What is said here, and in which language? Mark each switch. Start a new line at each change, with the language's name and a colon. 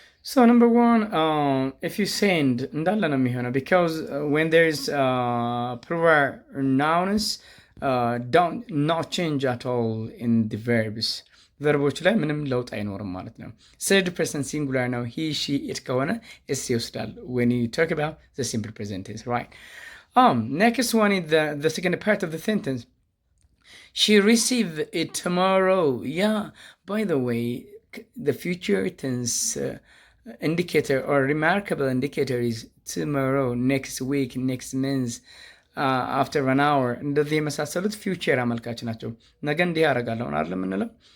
English: So number 1, if you send
Amharic: እንዳለ ነው የሚሆነው
English: because when there is plural nouns don't not change at all in the verbs.
Amharic: ቨርቦች ላይ ምንም ለውጥ አይኖርም ማለት ነው.
English: third person singular ነው he she it ከሆነ s
Amharic: ይወስዳል
English: when you talk about the simple present tense, right? Next one is the second part of the sentence. She received it tomorrow. Yeah, by the way, the future tense indicator or remarkable indicator is tomorrow, next week, next month, after an hour.
Amharic: እንደዚህ የመሳሰሉት ፊውቸር አመልካች ናቸው. ነገ እንዲህ ያደርጋለሁ አይደል የምንለው?